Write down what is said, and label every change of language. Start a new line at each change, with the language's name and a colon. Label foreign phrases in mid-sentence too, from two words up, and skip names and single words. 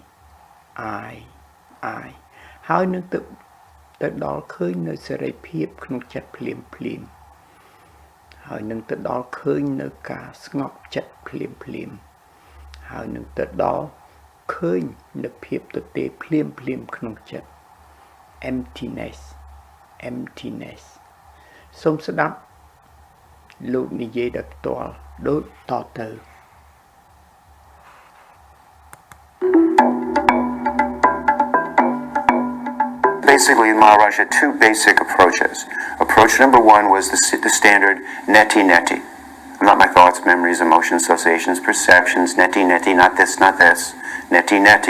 Khmer: ហើយនឹងទៅដល់ឃើញនៅសេរីភាពក្នុងចិត្តភ្លាមហើយនឹងទៅដល់ឃើញនៅការស្ងប់ចិត្តភ្លាមហើយនឹងទៅដល់ឃើញនៅភាពទទេភ្លាមក្នុងចិត្ត emptiness សូមស្ដាប់លោកនិយាយដោយផ្ទាល់ដូចតទៅ
English: Basically, Maharaj had two basic approaches. Approach number one was the standard neti. Not my thoughts, memories, emotions, associations, perceptions, neti, not this, neti.